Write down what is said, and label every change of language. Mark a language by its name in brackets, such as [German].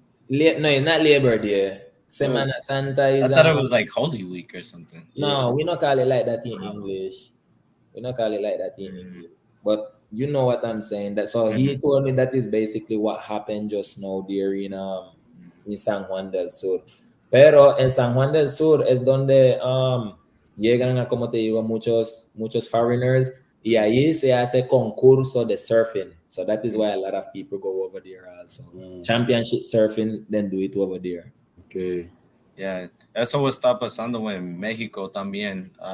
[English] No, it's not Labor Day. Semana Santa is. I thought it was like Holy Week or something. No, we don't call it like that in English. We don't call it like that in English. But you know what I'm saying. So he told me that is basically what happened just now there in San Juan del Sur. [Spanish] Pero en San Juan del Sur es donde llegan a, como te digo, muchos foreigners y ahí se hace concurso de surfing. [English] So that is why a lot of people go over there also. Championship surfing, then do it over there. Okay. [Spanish] Yeah, eso está pasando en México también.